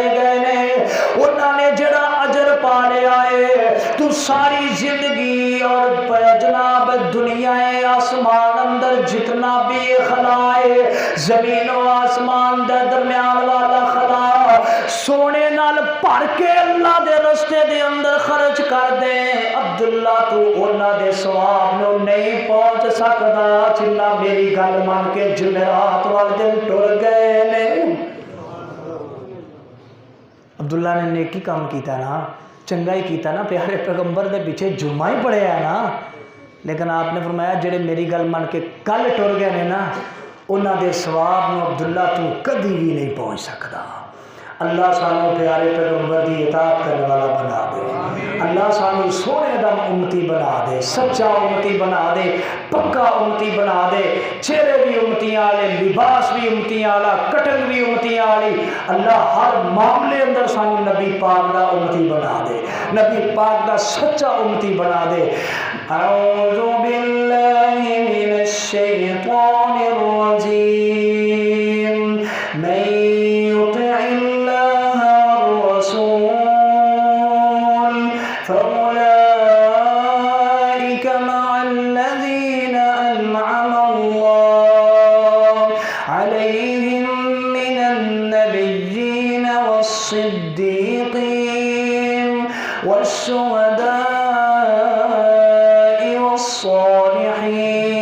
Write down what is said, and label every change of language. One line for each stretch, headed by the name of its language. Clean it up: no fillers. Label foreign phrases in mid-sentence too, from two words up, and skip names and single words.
Punjabi: گئے نے انہاں نے جڑا اجر پا لیا ہے تو ساری زندگی اور جناب دنیا آسمان اندر جتنا بھی خلا ہے زمین و آسمان دے درمیان والا خلا سونے نال بھر کے اللہ دے رستے دے اندر خرچ کر دے عبداللہ تو انہاں دے ثواب نو نہیں پہنچ سکدا جنہ میری گل مان کے جمعرات والے دن ٹر گئے نے. عبداللہ نے نیکی کام کیتا نا چنگا ہی کیتا نا پیارے پیغمبر دے پیچھے جمعہ ہی پڑھیا ہے نا لیکن آپ نے فرمایا جڑے میری گل مان کے کل ٹر گئے نے نا انہاں دے ثواب نو عبداللہ تو کدی بھی نہیں پہنچ سکدا. اللہ سانو پیارے پیغمبر دی اطاعت کرنے والا بنا دے، اللہ سانو سونے دم امتی بنا دے، سچا امتی بنا دے، پکا امتی بنا دے، چہرے بھی امتیاں والے، لباس بھی امتیاں والا، کٹن بھی امتیاں والی، اللہ ہر معاملے اندر سانو نبی پاک دا امتی بنا دے، نبی پاک دا سچا امتی بنا دے۔
Arabic: اعوذ باللہ من الشیطان الرجیم، من یطع اللہ والرسول فأولئک مع الذین انعم اللہ علیہم من النبیین والصدیقین والشہداء والصالحین